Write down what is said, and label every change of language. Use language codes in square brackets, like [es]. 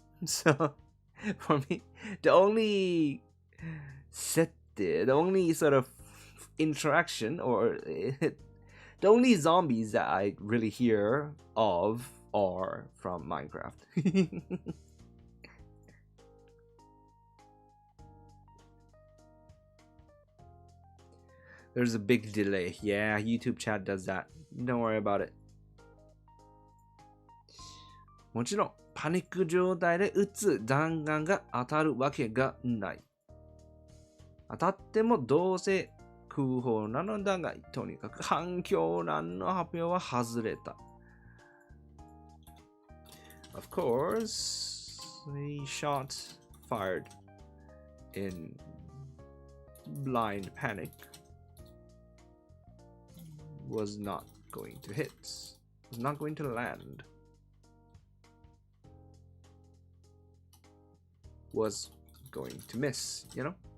[en] So, for me, the only sort of interaction or the only zombies that I really hear of are from Minecraft. There's a big delay. Yeah, YouTube chat does that. Don't worry about it. [ja] もちろんパニック状態で撃つ弾丸が当たるわけがない。当たってもどうせ空砲なのだが、とにかく反響欄の発表は外れた。 [en] Of course, the shot fired in blind panic was not going to hit, was not going to land, was going to miss, you know?